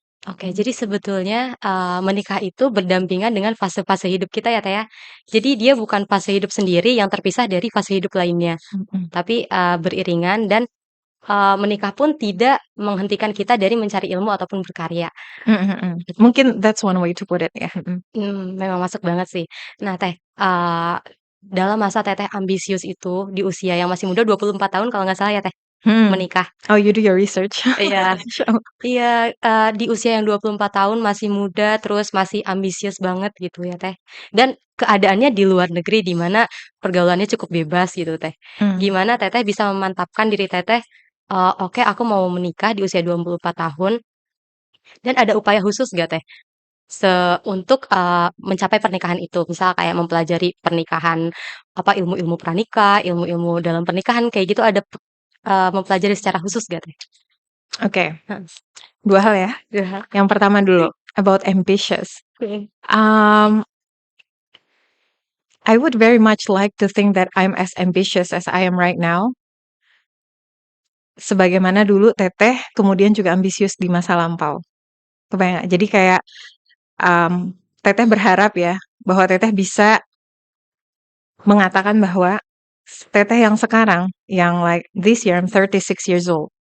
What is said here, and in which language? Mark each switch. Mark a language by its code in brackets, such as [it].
[id] Jadi sebetulnya, menikah itu berdampingan dengan fase-fase hidup kita ya, Teh, ya. Jadi dia bukan fase hidup sendiri yang terpisah dari fase hidup lainnya, tapi, beriringan dan, menikah pun tidak menghentikan kita dari mencari ilmu ataupun berkarya. Mungkin [en] that's one way to put it ya. [id] Memang masuk banget sih. Nah, Teh, dalam masa Teteh ambisius itu di usia yang masih muda 24 tahun kalau nggak salah ya, Teh, menikah? [en] Oh, you do your research. [id] Iya. Masya Allah. Iya, di usia yang 24 tahun masih muda, terus masih ambisius banget gitu ya, Teh. Dan keadaannya di luar negeri di mana pergaulannya cukup bebas gitu, Teh. Gimana Teteh bisa memantapkan diri Teteh, "Oke, aku mau menikah di usia 24 tahun," dan ada upaya khusus nggak, Teh, untuk, mencapai pernikahan itu? Misal kayak mempelajari pernikahan, apa, ilmu-ilmu pranikah, ilmu-ilmu dalam pernikahan, kayak gitu ada mempelajari secara khusus nggak, Teh? Oke. 2 hal ya. Yang pertama dulu, [en] about ambitious. I would very much like to think that I'm as ambitious as I am right now. [id] Sebagaimana dulu Teteh kemudian juga ambisius di masa lampau. Kebayang nggak? Jadi kayak, Teteh berharap ya, bahwa Teteh bisa mengatakan bahwa Teteh yang sekarang, yang [en] like this year I'm 36 years old.